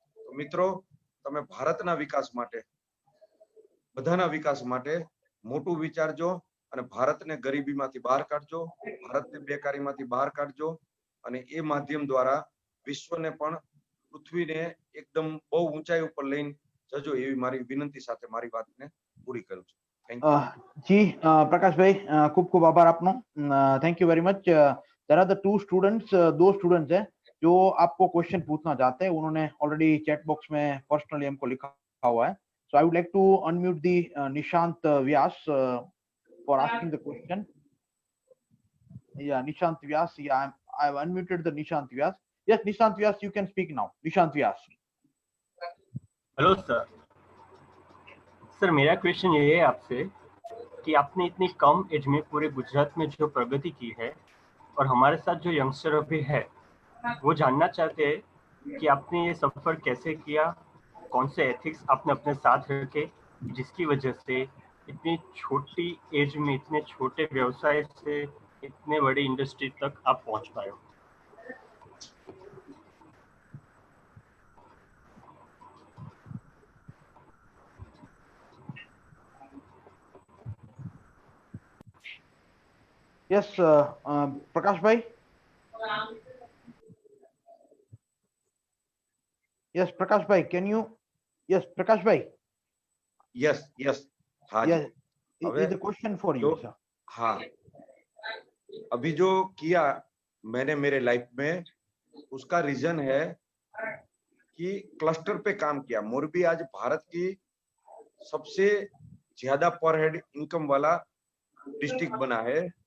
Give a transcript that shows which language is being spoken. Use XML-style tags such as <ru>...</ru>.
<gu>તો મિત્રો, તમે ભારતના વિકાસ માટે, બધાના વિકાસ માટે મોટું વિચારજો અને ભારતને ગરીબીમાંથી બહાર કાઢજો, ભારતને બેકારીમાંથી બહાર કાઢજો. અને એ માધ્યમ દ્વારા વિશ્વને પણ, પૃથ્વીને એકદમ બહુ ઊંચાઈ ઉપર લઈને જજો એવી મારી વિનંતી સાથે મારી વાતને પૂરી કરું છું.</gu> <en>Thank you.</en> <gu>જી પ્રકાશભાઈ, ખૂબ ખૂબ આભાર આપનો.</gu> <en>Thank you very much. There are the</en> <hi>दो स्टूडेंट्स हैं जो आपको क्वेश्चन पूछना चाहते हैं. उन्होंने ऑलरेडी चैट बॉक्स में पर्सनली हमको लिखा हुआ है.</hi> <en>So I would like to unmute the Nishant Vyas for asking the question. Yeah, Nishant Vyas. Yeah, I've unmuted the Nishant Vyas. Yes, Nishant Vyas, you can speak now. Nishant Vyas.</en> <hi>Hello sir, मेरा question ये है आपसे कि आपने इतनी कम as में पूरे गुजरात में जो प्रगति की है और हमारे साथ जो यंगस्टर अभी है वो जानना चाहते हैं कि आपने ये सफर कैसे किया, कौन से एथिक्स आपने अपने साथ रखे जिसकी वजह से इतनी छोटी एज में इतने छोटे व्यवसाय से इतने बड़ी इंडस्ट्री तक आप पहुंच पाए हो.</hi> <en>Yes, Prakash bhai. Yes, Prakash bhai, can you? Yes, Prakash bhai. Yes.</en> <hi>हाँ</hi> <en>Yes,</en> <hi>ji.</hi> <en>is the question for you, sir.</en> <hi>हाँ, अभी जो किया मैंने मेरे लाइफ में, उसका रीजन है कि क्लस्टर पे काम किया. मोरबी आज भारत की सबसे ज्यादा पर हेड इनकम वाला डिस्ट्रिक्ट बना है.</hi>